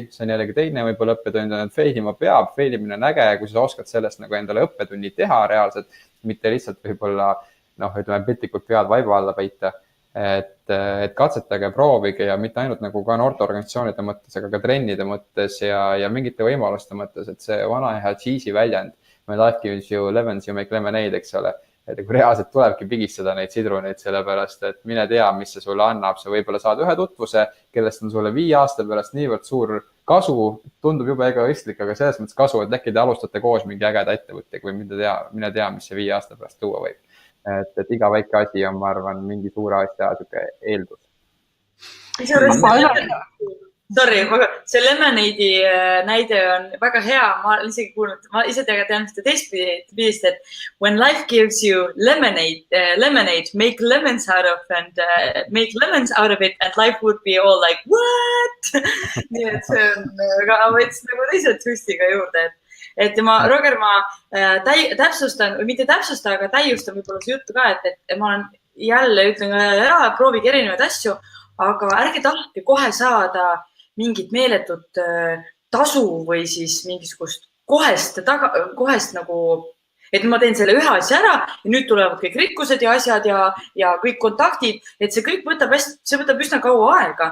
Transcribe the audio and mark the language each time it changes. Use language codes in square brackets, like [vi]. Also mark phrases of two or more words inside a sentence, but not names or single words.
[et] See on jällegi teine võib-olla õppetund, et failima peab. Failimine on äge, kui sa oskad sellest nagu endale õppetunni teha reaalselt, mitte lihtsalt võib-olla, ütleme, piltlikult pead vaiba alla peita, et katsetage, proovige ja mitte ainult nagu ka noorteorganisatsioonide mõttes, aga ka trennide mõttes ja mingite võimaluste mõttes, et see vana hea cheesy väljend, [en] my life gives you lemons, you make lemonade, [et] eks ole. Et kui reaalselt tulebki pigistada neid sidruneid sellepärast, et mine tea, mis see sulle annab. Sa võib-olla saad ühe tutvuse, kellest on sulle 5 aasta pärast niivõrd suur kasu, tundub juba egoistlik, aga selles mõttes kasu, et äkki te alustate koos mingi ägeda ettevõttega või mine tea, mis see 5 aasta pärast tuua võib. Et iga väike asi on, ma arvan, mingi suure asja eeldus. Sorry, see Lemonade'i näide on väga hea. Ma olen isegi kuulnud, ma ise tean seda teistpidist, et [en] when life gives you lemonade, make lemons out of and make lemons out of it and life would be all like, what? [et] Nii et see on ka võts nagu teise twistiga juurde, et Roger, ma täpsustan, või mitte täpsustan, aga täiustan võib-olla see juttu ka, et ma olen jälle ütlen, proovige erinevaid asju, aga ärge tahtke kohe saada mingit meeletut tasu või siis mingisugust kohest nagu, et ma teen selle ühe asja ära ja nüüd tulevad kõik rikkused ja asjad ja kõik kontaktid, et see kõik võtab üsna kaua aega.